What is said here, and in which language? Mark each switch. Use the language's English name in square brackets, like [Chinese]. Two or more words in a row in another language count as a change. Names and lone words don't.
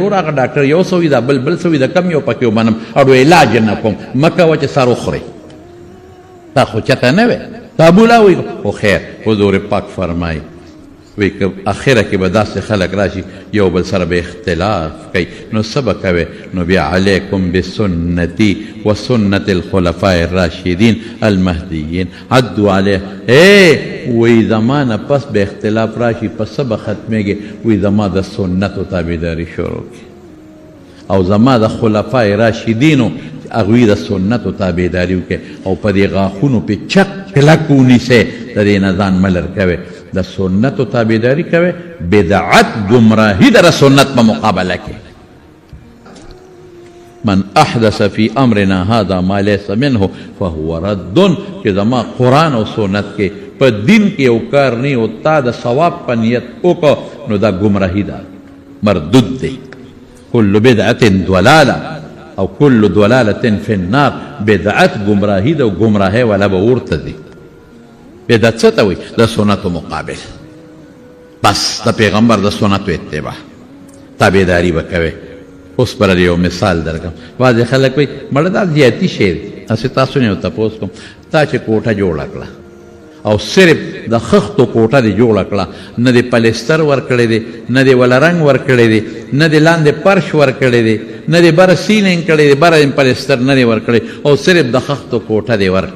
[Pashto] وروره هغه ډاکټر یو سوي دا بل سوي د کم یو پکې ومنم اړو علاج نه کوم مه کوه چې سر وخورئ دا خو چاته نه وی دا بولا وی خو خیر حضور پاک فرمایي وی که اخره کې به داسې خلک راشي یو بل سره به اختلاف کوي نو څه به کوې نو بیا [Arabic] علیکم بسنتي وسنت الخلفاء الراشدین المهدیین عدو علیه [Pashto] وی زما نه پس به اختلاف راشي په څه به ختمیږي وی زما د سنتو تابعداري شروع کړي او زما د خلفای راشدینو هغوی د سنتو تابعداري وکړي او په دې غاښونو پې چک کلک ونیسئ د دې نه ځان مه لر کوئ د سنتو تابعداري کوئ بدعت ګمراهي در سنت په مقابله کې [Arabic] من احدث في امرنا هذا ما ليس منه فهو رد [Pashto] چې زما قرآن او سنت کې په دین کې یو کار نه او تا د ثواب په نیت وکړه نو دا ګمراهي ده مردود دی [Arabic] كل بدعة ضلالة [Pashto] او [Arabic] كل ضلالة في النار [Pashto] بدعت ګمراهي ده او ګمراهي والا به ورته دي بدعت څه ته وایي د سنتو مقابل بس د پیغمبر د سنتو اتباع تابعداري به کوئ اوس پر یو مثال درکم بعضې خلک وایي مړه دا زیاتي شی دی هسې تاسو نه یو تپوس کوم تا چې کوټه جوړه کړه او صرف د خښتو کوټه دې جوړه کړه نه دې پلستر ورکړی دی نه دې وله رنګ ورکړی دی نه دې لاندې پرش ورکړی دی نه دې بره سیلینګ کړی دی بره پلستر نه دې ورکړی او صرف د خښتو کوټه دې ورکړه